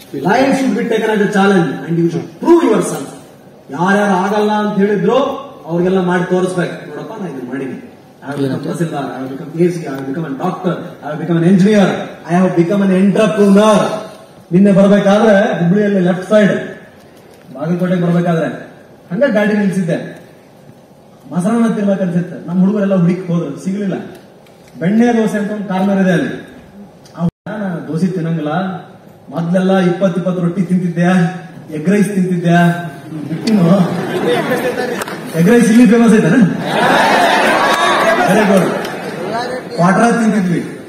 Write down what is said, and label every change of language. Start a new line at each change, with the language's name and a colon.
English: Life should be taken as a challenge and you should prove yourself.
Kannada: ಯಾರ್ಯಾರು ಆಗಲ್ಲ ಅಂತ ಹೇಳಿದ್ರು ಅವ್ರಿಗೆಲ್ಲ ಮಾಡಿ ತೋರಿಸ್ಬೇಕು. ನೋಡಪ್ಪ, ನಾ ಇದನ್ನ ಮಾಡೀನಿ.
English: I have become Tahsildar, I have become AC, I have become a doctor, I have become an engineer, I have become an entrepreneur.
Kannada: ನಿನ್ನೆ ಬರಬೇಕಾದ್ರೆ ಹುಬ್ಳಿಯಲ್ಲಿ ಲೆಫ್ಟ್ ಸೈಡ್ ಬಾಗಲಕೋಟೆಗೆ ಬರಬೇಕಾದ್ರೆ ಹಂಗ ಗಾಡಿ ನಿಲ್ಸಿದ್ದೆ. ಮೊಸರನ್ನ ತಿನ್ಬೇಕು ಅನ್ಸುತ್ತೆ. ನಮ್ಮ ಹುಡುಗರೆಲ್ಲ ಹುಡುಕಿ ಹೋದ್ರು, ಸಿಗ್ಲಿಲ್ಲ. ಬೆಣ್ಣೆ ದೋಸೆ ಅಂತ ಒಂದು ಕಾರ್ನರ್ ಇದೆ ಅಲ್ಲಿ. ನಾನು ದೋಸೆ ತಿನ್ನಂಗಿಲ್ಲ, ಮೊದ್ಲೆಲ್ಲ 20 ರೊಟ್ಟಿ ತಿಂತಿದ್ದೆ, ಎಗ್ ರೈಸ್ ತಿಂತಿದ್ದೆ, ಬಿಟ್ಟಿನು ಎಗ್ ರೈಸ್ ಇಲ್ಲಿ ಫೇಮಸ್ ಐತಾನ, ಕ್ವಾರ್ಟರ್ ತಿಂತಿದ್ವಿ.